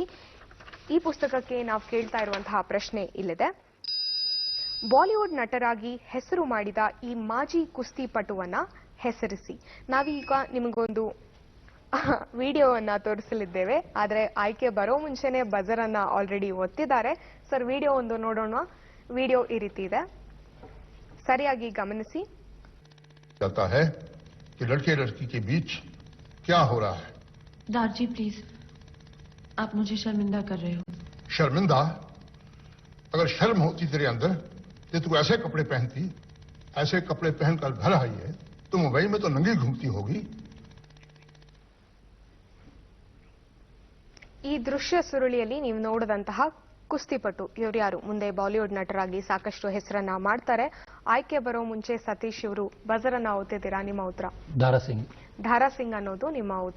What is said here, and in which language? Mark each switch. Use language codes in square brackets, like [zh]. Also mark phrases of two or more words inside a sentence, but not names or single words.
[kn] ಈ ಪುಸ್ತಕಕ್ಕೆ ನಾವು ಕೇಳ್ತಾ ಇರುವಂತಹ ಪ್ರಶ್ನೆ ಇಲ್ಲಿದೆ: ಬಾಲಿವುಡ್ ನಟರಾಗಿ ಹೆಸರು ಮಾಡಿದ ಈ ಮಾಜಿ ಕುಸ್ತಿಪಟುವನ್ನ ಹೆಸರಿಸಿ. ನಾವೀಗ ನಿಮಗೊಂದು ವಿಡಿಯೋವನ್ನ ತೋರಿಸಲಿದ್ದೇವೆ. ಆದ್ರೆ ಆಯ್ಕೆ ಬರೋ ಮುಂಚೆನೆ ಬಜರ್ ಅನ್ನ ಆಲ್ರೆಡಿ ಒತ್ತಿದ್ದಾರೆ. ಸರ್, ವಿಡಿಯೋ ಒಂದು ನೋಡೋಣ. ವಿಡಿಯೋ ಈ ರೀತಿ ಇದೆ, ಸರಿಯಾಗಿ ಗಮನಿಸಿ. [hi] कि लड़के लड़की के बीच क्या हो रहा है? दादाजी प्लीज, आप मुझे शर्मिंदा कर रहे हो. शर्मिंदा? अगर शर्म होती तेरे अंदर तो तू ऐसे कपड़े पहनती, ऐसे कपड़े पहनकर घर आई है तो मुंबई में तो नंगी घूमती होगी. [kn] ಈ ದೃಶ್ಯ ಸುರುಳಿಯಲ್ಲಿ ನೀವು ನೋಡಿದಂತಹ ಕುಸ್ತಿಪಟು ಇವರು ಯಾರು? ಮುಂದೆ ಬಾಲಿವುಡ್ ನಟರಾಗಿ ಸಾಕಷ್ಟು ಹೆಸರನ್ನ ಮಾಡ್ತಾರೆ. ಆಯ್ಕೆ ಬರೋ ಮುಂಚೆ ಸತೀಶ್ ಇವರು ಬಜರ್ ಅನ್ನ ಓದ್ತಿದ್ದೀರಾ. ನಿಮ್ಮ ಉತ್ತರ ಧಾರಾ ಸಿಂಗ್ ಅನ್ನೋದು ನಿಮ್ಮ ಉತ್ತರ.